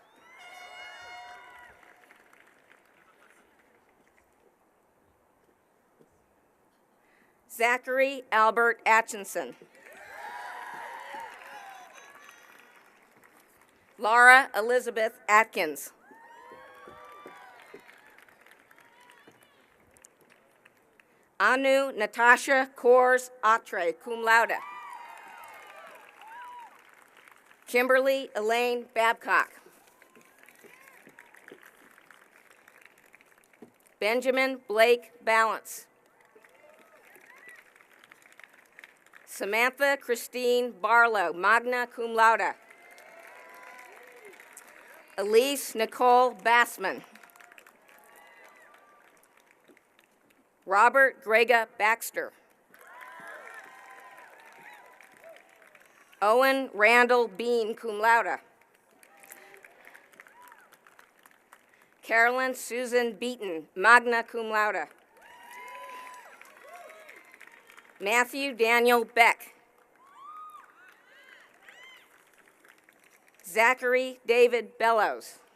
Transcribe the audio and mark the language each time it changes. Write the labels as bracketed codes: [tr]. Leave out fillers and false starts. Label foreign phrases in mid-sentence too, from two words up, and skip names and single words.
[en] Zachary Albert Atchison. Laura Elizabeth Atkins. Anu Natasha Kors Atre, [la] cum laude. [en] Kimberly Elaine Babcock. Benjamin Blake Balance. Samantha Christine Barlow, [la] magna cum laude. [en] Elise Nicole Bassman. Robert Grega Baxter. Owen Randall Bean, [la] cum laude. [en] Carolyn Susan Beaton, [la] magna cum laude. [en] Matthew Daniel Beck. Zachary David Bellows.